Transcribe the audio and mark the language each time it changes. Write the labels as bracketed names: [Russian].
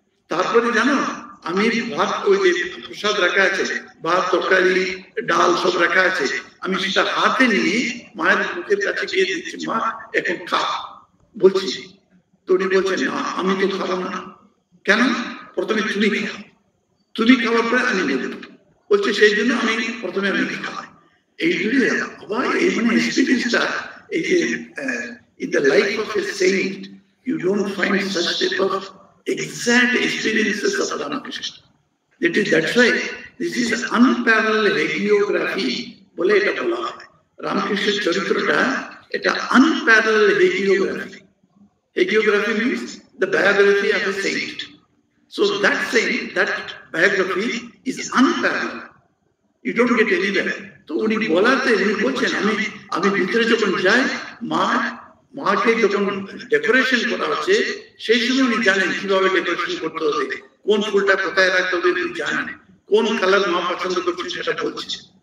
[Bangla] তারপরে জানো, আমি ভাত, ওই যে প্রসাদ রাখা আছে, ভাত তরকারি ডাল সব রাখা আছে, আমি সেটা হাতে নিয়ে মায়ের মুখের কাছে গিয়ে দিচ্ছি, মা এখন খা বলছি। তো উনি বলছেন, না আমি তো খাবো না। কেন? প্রথমে তুমি খাও, তুমি খাওয়ার পরে আমি নেব। বলছে সেই জন্য আমি প্রথমে আমি খাওয়াই। এই জন্য আবার এই মানে এক্সপিরিয়েন্সটা, এই যে [English] in the life of a saint you don't find such type of exact experiences of Ramakrishna. That's why this is unparalleled hagiography [Bangla] বলে এটা বলা হয়। রামকৃষ্ণের চরিত্রটা এটা [English] unparalleled hagiography. Hagiography means the biography of a saint. So that saint, that biography is unparalleled. You don't get anywhere. [Bangla] তো উনি বলাতে উনি বলছেন, আমি ভিতরে যখন যাই, মাকে যখন ডেকোরেশন করা হচ্ছে সেই সময় উনি জানেন কিভাবে ডেকোরেশন করতে হবে, কোন ফুলটা কোথায় রাখতে হবে উনি জানেন, কোন কালার মা পছন্দ করছেন সেটা বলছে।